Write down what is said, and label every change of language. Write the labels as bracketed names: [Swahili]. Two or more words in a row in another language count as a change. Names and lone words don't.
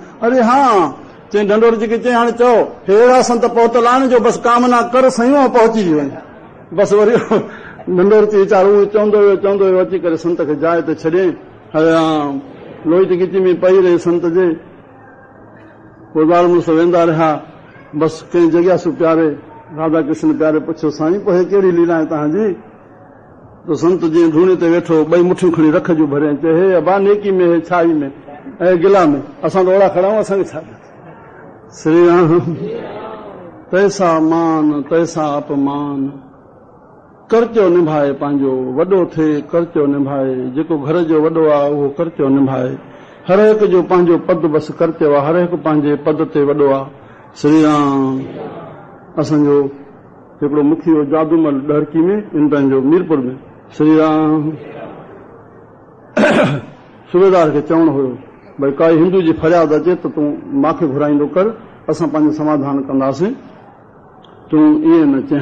[Sindhi] अरे हा चई ढंढोरची खे चई हाणे चओ हे अहिड़ा संत पहुतल आहिनि जो बसि कामना कर सयूं पहुची वई। बसि वरी ढंढोरची वीचारो चवंदो वियो अची करे संत खे जाइ ते छॾे। लोई त गिची में पई रही संत जे। पोइ ॿार मुड़ुस वेंदा रहिया। बसि कंहिं जॻह प्यारे राधा कृष्ण प्यारे पुछियो साईं पोइ कहिड़ी लीला आहे तव्हांजी? तो संत जीअं धूणे ते वेठो ॿई मुठियूं खणी रख जूं भरे चए हे अबा नेकी में हे छाई में ऐं गिला में असां त ओड़ा खड़ा आहियूं, असांखे छा? श्री राम [Hindi] तैसा मान तैसा अपमान, [Sindhi] कर्चो निभाए पंहिंजो वॾो थिए कर्चो निभाए। जेको घर जो वॾो आहे उहो कर्चो निभाए। हर हिकु जो पंहिंजो पद बसि कर्चो आहे, हर हिकु पंहिंजे पद ते वॾो आहे। श्री राम असांजो हिकिड़ो मुखियो जादूमल डहरकी में इन पंहिंजो मीरपुर में श्री राम सूबेदार खे चवणो हुयो भई काई हिंदू जी फरियाद अचे त तूं मूंखे घुराईंदो कर, असां पंहिंजो समाधान कंदासीं, तूं ईअं न चए।